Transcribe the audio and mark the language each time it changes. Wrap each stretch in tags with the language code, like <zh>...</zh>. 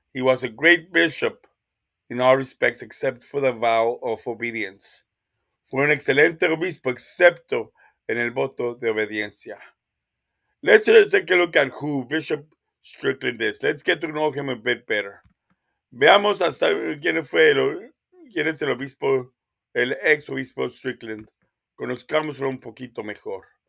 <en>He was a great bishop in all respects except for the vow of obedience.</en> <es>Fue un excelente obispo excepto en el voto de obediencia.</es> <en>Let's take a look at who Bishop Strickland is. Let's get to know him a bit better.</en> <es>Veamos hasta quién es el obispo, el ex obispo Strickland. Conozcámoslo un poquito mejor.</es>